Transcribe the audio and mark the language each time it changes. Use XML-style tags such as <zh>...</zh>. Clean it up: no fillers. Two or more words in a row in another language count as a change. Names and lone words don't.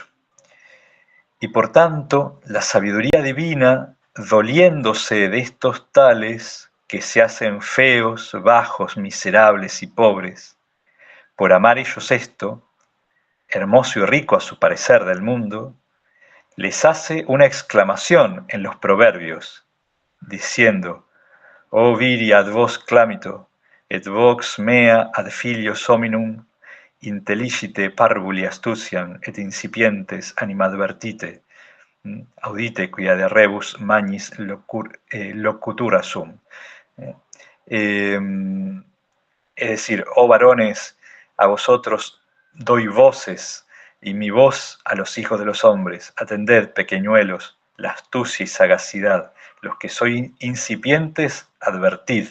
<es>Y por tanto, la sabiduría divina, doliéndose de estos tales que se hacen feos, bajos, miserables y pobres, por amar ellos esto, hermoso y rico a su parecer del mundo, les hace una exclamación en los proverbios, diciendo,</es> <la>O viri ad vos clamito, et vox mea ad filios hominum, intelligite parvuli astuciam et incipientes animadvertite, audite quia de rebus magnis locutura sum.</la> <es>Es decir, oh varones, a vosotros doy voces, y mi voz a los hijos de los hombres. Atended, pequeñuelos, la astucia y sagacidad. Los que sois incipientes, advertid.</es>